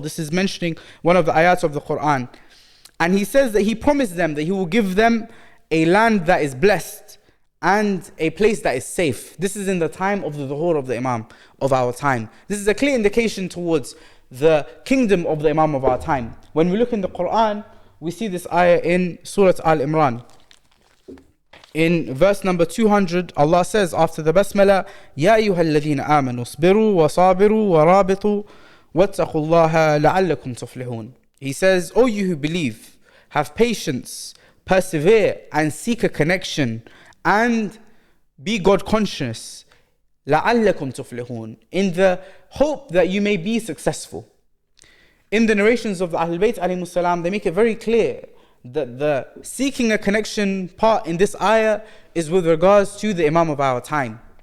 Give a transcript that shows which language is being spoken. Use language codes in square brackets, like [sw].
[en] This is mentioning one of the ayats of the Quran. And He says that He promised them that He will give them a land that is blessed and a place that is safe. This is in the time of the dhuhr of the Imam of our time. This is a clear indication towards the kingdom of the Imam of our time. When we look in the Quran, we see this ayah in Surah Al-Imran. In verse number 200, Allah says after the Basmala, [ar] يَا أَيُّهَا الَّذِينَ آمَنُوا اصْبِرُوا وَصَابِرُوا وَرَابِطُوا وَاتَّقُوا اللَّهَ لَعَلَّكُمْ تُفْلِحُونَ. [en] He says, O you who believe, have patience, persevere, and seek a connection, and be God conscious, [ar] لَعَلَّكُمْ تُفْلِحُونَ, [en] in the hope that you may be successful. In the narrations of the Ahlulbayt alayhimus salam, they make it very clear that the seeking a connection part in this ayah is with regards to the Imam of our time.